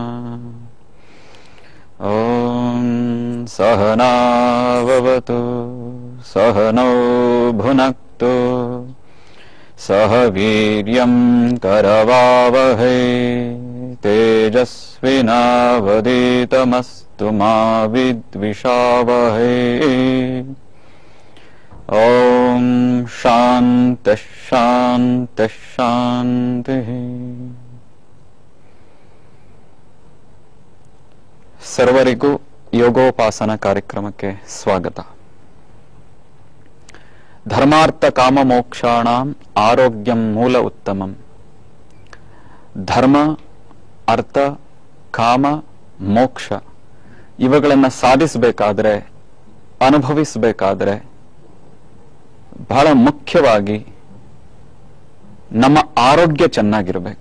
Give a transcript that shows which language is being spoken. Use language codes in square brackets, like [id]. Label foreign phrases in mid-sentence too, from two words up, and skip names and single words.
[sa] ॐ सहनाववतु सहनौ भुनक्तु सह वीर्यं करवावहै तेजस्विनावधीतमस्तु मा विद्विषावहै। ॐ शान्तिः शान्तिः शान्तिः। [kn] ಸರ್ವರಿಗೂ ಯೋಗೋಪಾಸನ ಕಾರ್ಯಕ್ರಮಕ್ಕೆ ಸ್ವಾಗತ. [sa] ಧರ್ಮಾರ್ಥ ಕಾಮ ಮೋಕ್ಷಾಣಾಂ ಆರೋಗ್ಯಂ ಮೂಲ ಉತ್ತಮಂ. [kn] ಧರ್ಮ, ಅರ್ಥ, ಕಾಮ, ಮೋಕ್ಷ ಇವುಗಳನ್ನು ಸಾಧಿಸಬೇಕಾದ್ರೆ, ಅನುಭವಿಸಬೇಕಾದ್ರೆ ಬಹಳ ಮುಖ್ಯವಾಗಿ ನಮ್ಮ ಆರೋಗ್ಯ ಚೆನ್ನಾಗಿರಬೇಕು.